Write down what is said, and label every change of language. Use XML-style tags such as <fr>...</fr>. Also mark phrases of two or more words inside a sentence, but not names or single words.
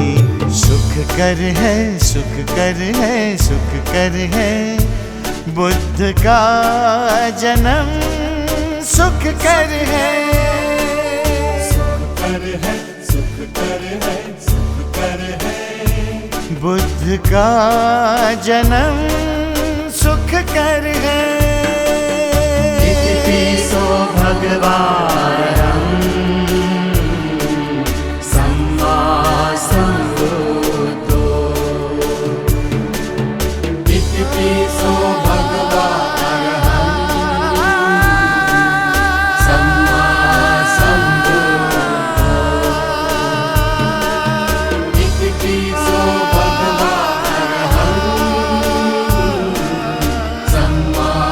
<hi>सुख कर है, सुख कर है, सुख कर है, बुद्ध का जन्म सुख कर है। सुख कर है, सुख कर है, सुख कर है, बुद्ध का जन्म सुख कर है।</hi> <pi>इतिपिसो भगवान् सम्मा सम्बुद्धो। इतिपिसो भगवान् सम्मा सम्बुद्धो। इतिपिसो भगवान् सम्मा</pi>